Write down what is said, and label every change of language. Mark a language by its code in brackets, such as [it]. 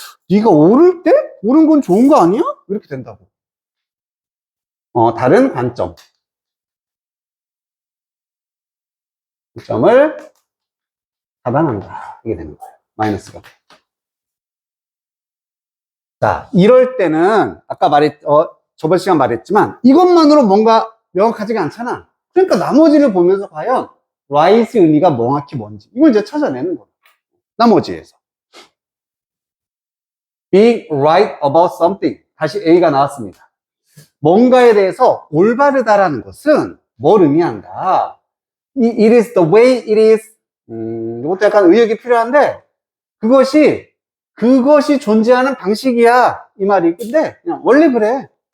[ko] 네가 오를 때? 오른 건 좋은 거 아니야? 이렇게 된다고. 다른 관점을 차단한다. 이게 되는 거예요. 마이너스가. 자, 이럴 때는 아까 저번 시간 말했지만 이것만으로 뭔가 명확하지가 않잖아. 그러니까 나머지를 보면서 과연 right의 의미가 정확히 뭔지 이걸 이제 찾아내는 거야. 나머지에서. [en] Being right about something. [ko] 다시 A가 나왔습니다. 뭔가에 대해서 올바르다라는 것은 뭘 의미한다? [en] It is the way it is. [ko] 이것도 약간 의역이 필요한데 그것이 존재하는 방식이야. 이 말이. 근데 그냥 원래 그래.